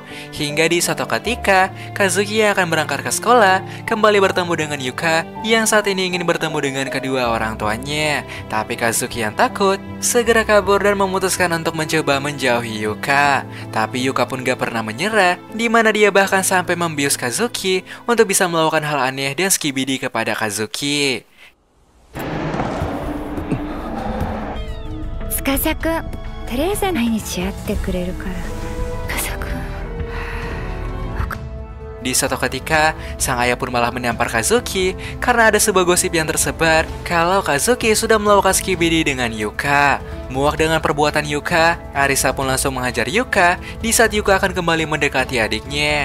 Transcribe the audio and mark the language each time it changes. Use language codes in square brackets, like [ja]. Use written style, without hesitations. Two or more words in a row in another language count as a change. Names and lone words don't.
[id] Hingga di suatu ketika, Kazuki yang akan berangkat ke sekolah kembali bertemu dengan Yuka yang saat ini ingin bertemu dengan kedua orang tuanya. Tapi Kazuki yang takut segera kabur dan memutuskan untuk mencoba menjauhi Yuka. Tapi Yuka pun gak pernah menyerah, di mana dia bahkan sampai membius Kazuki untuk bisa melakukan hal aneh dan skibidi kepada Kazuki. [ja] 司くん、とりあえず毎日会ってくれるから。司くん。 [id] Di suatu ketika, sang ayah pun malah menampar Kazuki karena ada sebuah gosip yang tersebar kalau Kazuki sudah melakukan skibidi dengan Yuka. Muak dengan perbuatan Yuka, Arisa pun langsung menghajar Yuka di saat Yuka akan kembali mendekati adiknya.